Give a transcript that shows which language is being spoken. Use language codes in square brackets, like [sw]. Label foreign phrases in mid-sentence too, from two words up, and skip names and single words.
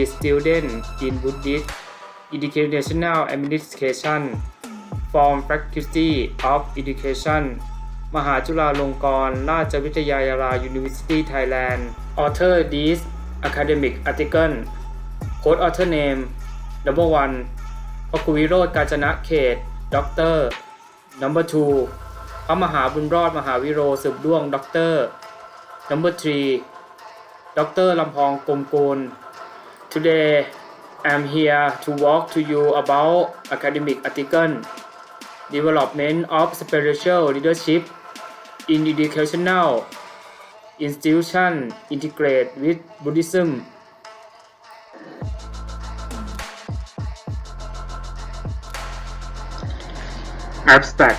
[en] student in Buddhist Educational Administration from Faculty of Education, Mahachulalongkornrajavidyalaya University, Thailand. Author this academic article. Code author name: Number 1. พระกุวิโรจน์ กาญจนเขต Doctor. Number 2. พระมหาบุญรอด มหาวิโร สืบด้วง Doctor. Number 3. Dr. ลำพอง กลมกูล Today, I'm here to walk to you about academic article Development of Spiritual Leadership in Educational Institution Integrate with Buddhism. Abstract.